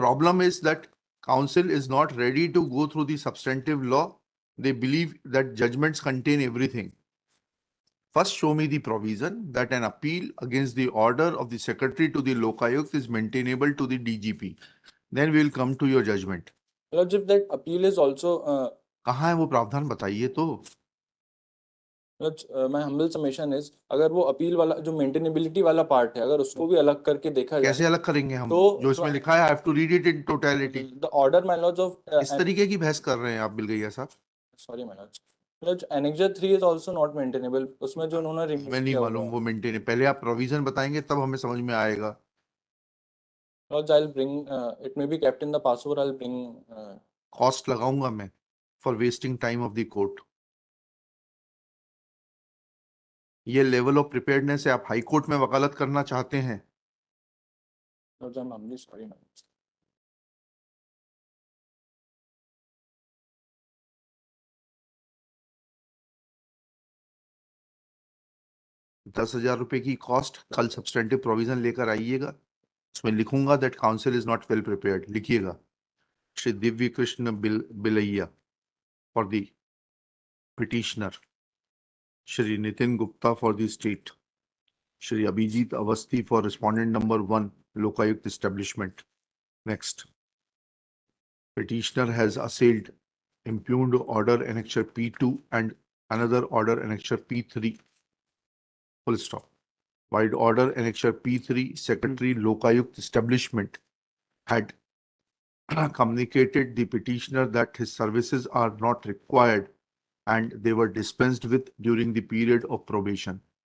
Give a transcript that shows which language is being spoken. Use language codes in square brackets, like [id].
[en] problem is that council is not ready to go through the substantive law. They believe that judgments contain everything. First show me the provision that an appeal against the order of the secretary to the Lokayukt is maintainable to the DGP. Then we will come to your judgment. Lords, if that appeal is also [hi] कहाँ है वो प्रावधान, बताइए तो। [en] Lords, my humble submission is, [hi] अगर वो appeal वाला जो मेंटेनेबिलिटी वाला पार्ट है, अगर उसको भी अलग करके देखा कैसे जाए, अलग करेंगे हम, तो जो इसमें लिखा है, [en] I have to read it in totality. the order, my lords, of [hi] इस तरीके की बहस कर रहे हैं आप बिलगैया साहब। [en] sorry, my lords. Lords, Annexure 3 is also not maintainable. [hi] उसमें जो उन्होंने remove हमें नहीं किया हुआ मालूम है। वो मेंटेन, पहले आप प्रोविजन बताएंगे तब हमें समझ में आएगा। [en] Lords, I'll bring it may be kept in the password. I'll bring cost [hi] लगाऊंगा मैं [en] For wasting time of the court. [hi] ये [en] level of preparedness [hi] है, आप हाई कोर्ट में वकालत करना चाहते हैं? [en] Sorry ma'am. [hi] 10,000 रुपए की कॉस्ट कल सब्सटेंटिव प्रोविजन लेकर आइएगा, उसमें लिखूंगा [en] that counsel is not well prepared, [hi] लिखिएगा [en] Shri Divya Krishna Bilaiya for the petitioner, Shri Nitin Gupta for the state, Shri Abhijeet Awasthi for respondent number 1 Lokayukta establishment. Next, petitioner has assailed impugned order annexure P2 and another order annexure P3. Full stop. While order annexure P3, Secretary Lokayukt establishment had communicated the petitioner that his services are not required and they were dispensed with during the period of probation.